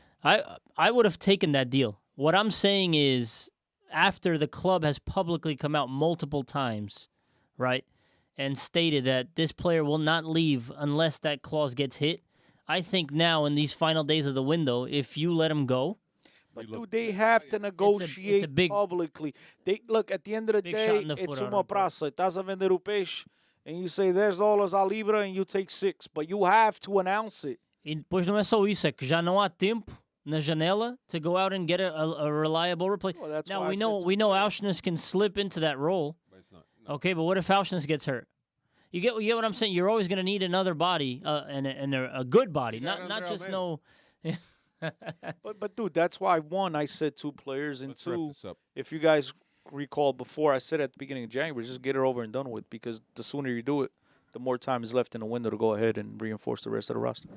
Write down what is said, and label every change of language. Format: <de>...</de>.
<en>I would have taken that deal. What I'm saying is, after the club has publicly come out multiple times, right, and stated that this player will not leave unless that clause gets hit, I think now in these final days of the window, if you let him go, but dude, they have to negotiate publicly. They look at the end of the day, it's</en> <pt>uma praça. Estás a vender o peixe,</pt> <en>and you say there's dollars a libra, and you take 6, but you have to announce it.</en> <pt>E depois não é só isso, é que já não há tempo na janela</pt> <en>to go out and get a reliable replacement. Well, now we know Auschnitz can slip into that role. But it's not, no. Okay, but what if Auschnitz gets hurt? You get what I'm saying? You're always going to need another body and a good body, not just no. But dude, that's why I said 2 players, and 2, if you guys recall before, I said at the beginning of January, just get it over and done with, because the sooner you do it, the more time is left in the window to go ahead and reinforce the rest of the roster.</en>